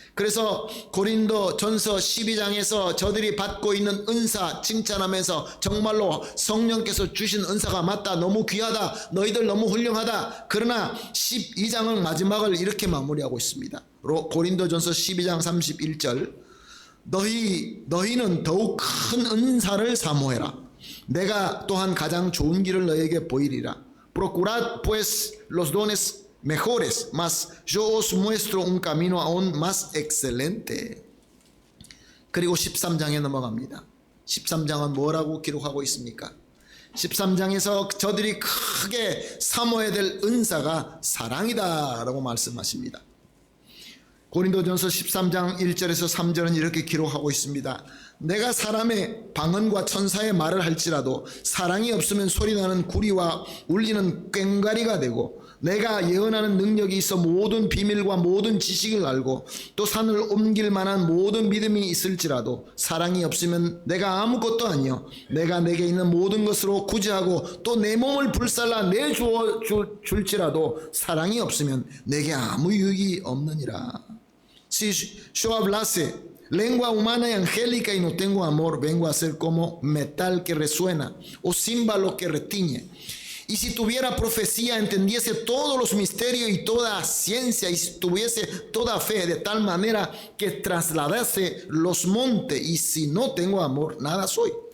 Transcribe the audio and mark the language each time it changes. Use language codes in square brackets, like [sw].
[ko] 그래서 고린도 전서 12장에서 저들이 받고 있는 은사 칭찬하면서 정말로 성령께서 주신 은사가 맞다, 너무 귀하다, 너희들 너무 훌륭하다. 그러나 12장은 마지막을 이렇게 마무리하고 있습니다. 고린도 전서 12장 31절, 너희는 더욱 큰 은사를 사모해라. 내가 또한 가장 좋은 길을 너에게 보이리라. [es] Procurad pues los dones mejores, mas yo os muestro un camino aún más excelente. [ko] 그리고 13장에 넘어갑니다. 13장은 뭐라고 기록하고 있습니까? 13장에서 저들이 크게 사모해야 될 은사가 사랑이다 라고 말씀하십니다. 고린도전서 13장 1절에서 3절은 이렇게 기록하고 있습니다. 내가 사람의 방언과 천사의 말을 할지라도 사랑이 없으면 소리나는 구리와 울리는 꽹과리가 되고, 내가 예언하는 능력이 있어 모든 비밀과 모든 지식을 알고 또 산을 옮길 만한 모든 믿음이 있을지라도 사랑이 없으면 내가 아무것도 아니요 내가 내게 있는 모든 것으로 구제하고 또 내 몸을 불살라 내주어 줄지라도 사랑이 없으면 내게 아무 유익이 없느니라. [es] Si yo hablase lengua humana y angélica y no tengo amor, vengo a ser como metal que resuena o címbalo que retiñe. Y si tuviera profecía, entendiese todos los misterios y toda ciencia, y si tuviese toda fe de tal manera que trasladase los montes, y si no tengo amor, nada soy.